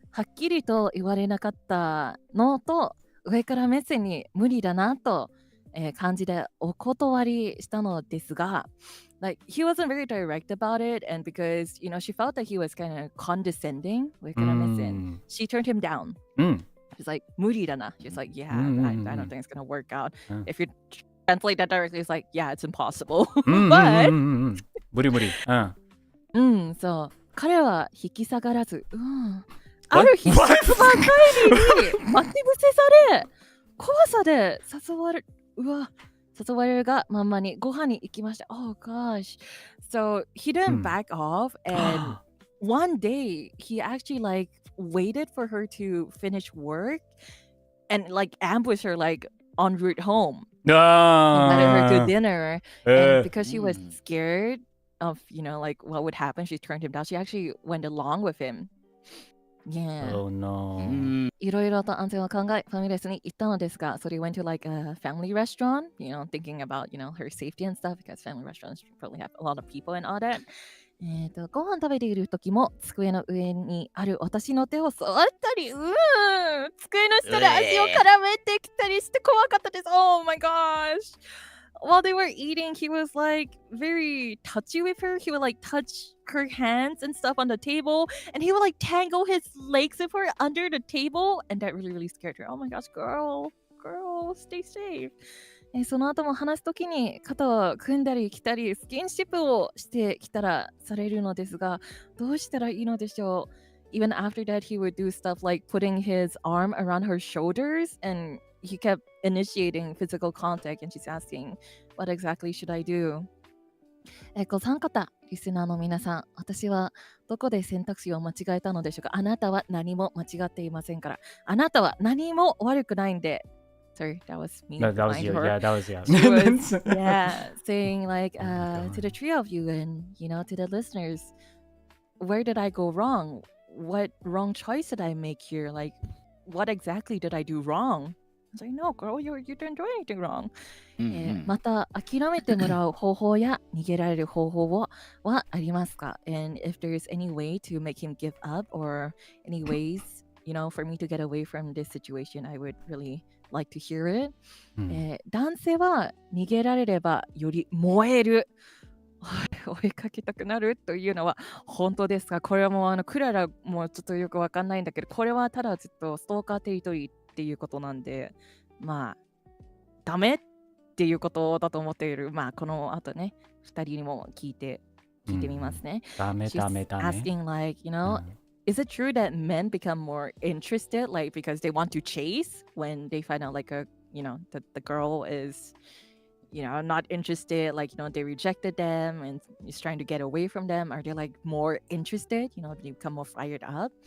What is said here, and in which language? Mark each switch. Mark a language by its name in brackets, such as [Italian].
[Japanese] はっきりと言われなかったのと、上から目線に無理だなと、感じでお断りしたのですが、 [English] like he wasn't very direct about it, and because you know she felt that he was kind of condescending, 上から目線, she turned him down. She's like [Japanese] 無理だな. [English] She's like, yeah, I don't think it's gonna work out. If you translate that directly, it's like, yeah, it's impossible. But [Japanese] 無理。そう彼は引き下がらず、ある日、職場帰りに待ち伏せされ、怖さで誘われるがまんまにご飯に行きました。 [English] Oh gosh. So he didn't back off, and one day he actually like waited for her to finish work and like ambush her like en route home. Invited her to dinner, and because she was scared of, you know, like what would happen, she turned him down. She actually went along with him. Yeah. Oh no. [Japanese] いろいろと安全を考え、ファミレスに行ったのですが、 [English] so they went to like a family restaurant, you know, thinking about, you know, her safety and stuff, because family restaurants probably have a lot of people and all that. [Japanese] ご飯食べている時も机の上にある私の手を触ったり、机の下で足を絡めてきたりして怖かったです。 [English] Oh my gosh. While they were eating, he was like very touchy with her. He would like touch her hands and stuff on the table, and he would like tangle his legs with her under the table, and that really scared her. Oh my gosh, girl, stay safe. [Japanese] その後も話すときに肩を組んだり来たりスキンシップをしてきたらされるのですが、どうしたらいいのでしょう。 [English] even after that, he would do stuff like putting his arm around her shoulders, and he kept initiating physical contact, and she's asking, what exactly should I do? [Japanese] ご参加リスナーの皆さん、私はどこで選択肢を間違えたのでしょうか。あなたは何も間違っていませんから。あなたは何も悪くないんで。 [English] Sorry, that was me. No, that was behind you. her. Yeah, that was you. She was, yeah, saying like God. to the three of you and to the listeners, where did I go wrong? What wrong choice did I make here? Like, what exactly did I do wrong? I was like, no, girl, you didn't do anything wrong. [Japanese] また諦めてもらう方法や逃げられる方法はありますか? [English] And if there's any way to make him give up or any ways, for me to get away from this situation, I would really like to hear it. [Japanese] 男性は逃げられればより燃える。追いかけたくなるというのは本当ですか？これはもうクララもちょっとよくわかんないんだけど、これはただずっとストーカーテリトリーっていうことなんで、まあダメっていうことだと思っている。まあこの後ね、2人にも聞いてみますね。ダメ [English] She's asking like, is it true that men become more interested, like because they want to chase when they find out like that the girl is not interested, like they rejected them and is trying to get away from them? Are they like more interested? They become more fired up.